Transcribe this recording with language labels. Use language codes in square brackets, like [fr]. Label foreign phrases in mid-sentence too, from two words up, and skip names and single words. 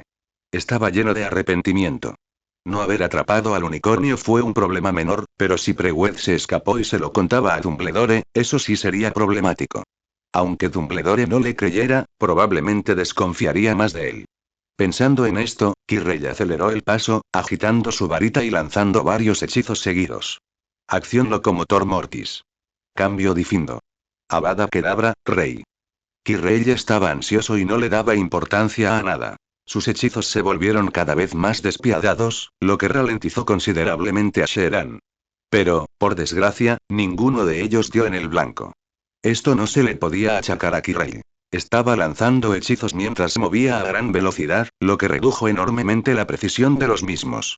[es] Estaba lleno de arrepentimiento. No haber atrapado al unicornio fue un problema menor, pero si Prewed se escapó y se lo contaba a Dumbledore, eso sí sería problemático. Aunque Dumbledore no le creyera, probablemente desconfiaría más de él. Pensando en esto, Kirrell aceleró el paso, agitando su varita y lanzando varios hechizos seguidos. Acción locomotor mortis. Cambio difindo. Avada Kedavra, rey. Kirrell estaba ansioso y no le daba importancia a nada. Sus hechizos se volvieron cada vez más despiadados, lo que ralentizó considerablemente a Sheeran. Pero, por desgracia, ninguno de ellos dio en el blanco. Esto no se le podía achacar a Kirrell. Estaba lanzando hechizos mientras se movía a gran velocidad, lo que redujo enormemente la precisión de los mismos.